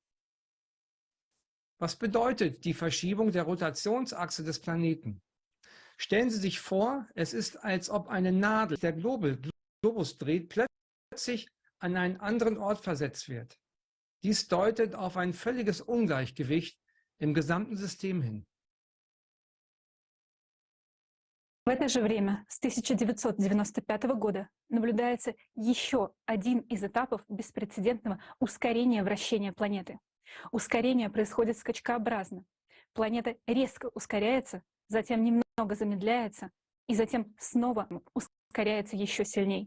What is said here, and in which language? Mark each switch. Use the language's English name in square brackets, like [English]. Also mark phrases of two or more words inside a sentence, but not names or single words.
[German] Was bedeutet die Verschiebung der Rotationsachse des Planeten? Stellen Sie sich vor, es ist, als ob eine Nadel, der Globus dreht, plötzlich an einen anderen Ort versetzt wird. Dies deutet auf ein völliges Ungleichgewicht im gesamten System hin. [Russian] В это же время, с 1995 года, наблюдается еще один из этапов беспрецедентного ускорения вращения планеты. Ускорение происходит скачкообразно. Планета резко ускоряется, затем немного замедляется, и затем снова ускоряется еще сильней.